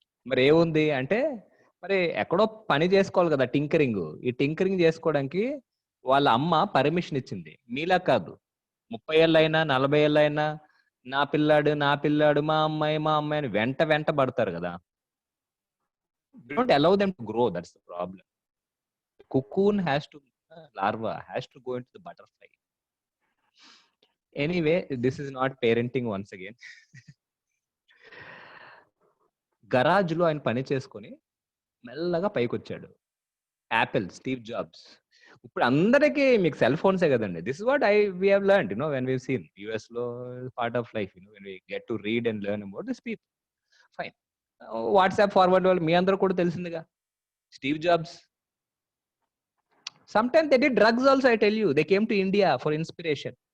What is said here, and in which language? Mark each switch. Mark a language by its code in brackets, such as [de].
[te] మరి ఏముంది అంటే మరి ఎక్కడో పని చేసుకోవాలి కదా, టింకరింగ్. ఈ టింకరింగ్ చేసుకోవడానికి వాళ్ళ అమ్మ పర్మిషన్ ఇచ్చింది. మీలా కాదు. 30 ఏళ్ళైనా 40 ఏళ్ళైనా నా పిల్లాడు నా పిల్లాడు మా అమ్మాయి అని వెంట పడతారు కదా. [en] Don't allow them to grow. That's the problem. cocoon has to larva has to go into the butterfly. Anyway, this is not parenting once again. [te] Garage లో ఆయన పని చేసుకొని మెల్లగా పైకొచ్చాడు. Apple Steve jobs. ఇప్పుడు అందరికీ మీకు సెల్ ఫోన్సే కదండి. [en] This is what we have learned when we seen US లో part of life when we get to read and learn about this people. Fine. [te] WhatsApp forward వాళ్ళు మీ అందరూ కూడా తెలిసిందిగా. [en] Steve Jobs sometimes they did drugs also. I tell you, they came to India for inspiration.